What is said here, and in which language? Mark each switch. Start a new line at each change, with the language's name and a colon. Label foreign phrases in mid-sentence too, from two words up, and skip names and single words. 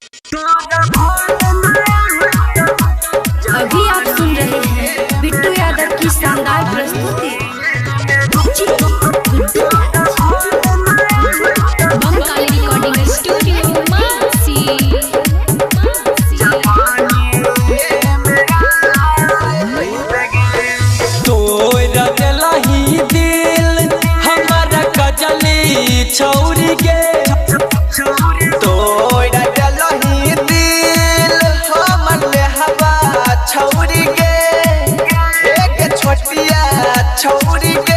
Hindi: अभी आप सुन रहे हैं बिट्टू यादव की शानदार प्रस्तुति। बंगाली रिकॉर्डिंग स्टूडियो मानसी।
Angika: तोरा दिलही दिल हमारा कजली छौरी के, तोरा दिलही दिल हमर हवा छौरी के, एक छोटिया छौरी के।